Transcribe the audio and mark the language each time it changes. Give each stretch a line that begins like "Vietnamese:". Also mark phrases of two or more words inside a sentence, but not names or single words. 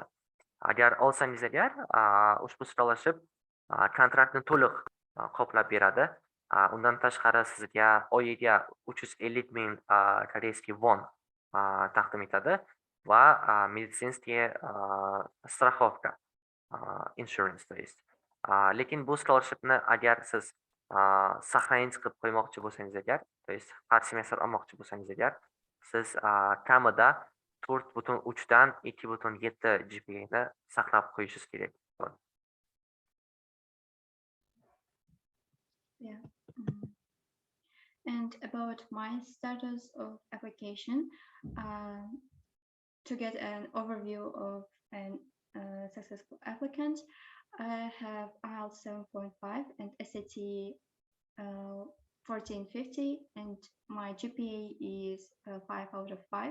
Uzbek: Agar olsangiz agar ushbu scholarship kontraktni to'liq qoplab beradi. Undan tashqari sizga oyiga 350,000 koreyskiy won taqdim etadi va
Russian: медицинские страховка, insurance то есть.
Uzbek: Lekin bu scholarshipni agar siz сохранить qilib qo'ymoqchi bo'lsangiz agar,
Russian: то есть
Uzbek: har semestr olmoqchi bo'lsangiz agar, siz kamida 4.3 dan 2.7 GPA ni saqlab qo'yishingiz kerak.
English: Yeah. And about my status of application, to get an overview of a successful applicant, I have IELTS 7.5 and SAT 1450, and my GPA is 5 out of 5.